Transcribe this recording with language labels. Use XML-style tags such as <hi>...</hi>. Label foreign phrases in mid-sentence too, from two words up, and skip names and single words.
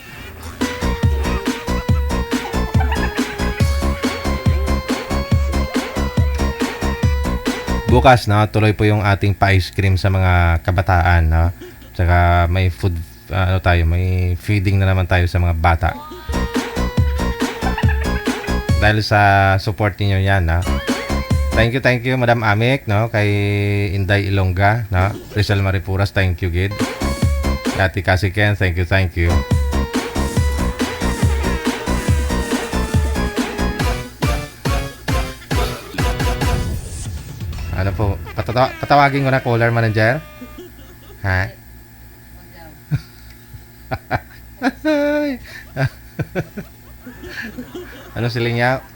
<tl>Bukas, no, tuloy po yung ating pa-ice cream sa mga kabataan, no? Tsaka may food, may feeding na naman tayo sa mga bata. Dahil sa support niyo yan, no?</tl> <en>Thank you, Madam Amik,</en> <tl>no? Kay Inday Ilongga, no? Rizal Maripuras,</tl> <en>thank you, Gid. Ate Cassie Ken, thank you.</en> <tl>Ano po, patawagin ko na caller manager?</tl> <hil>Ha? Ano siling niya?</hil>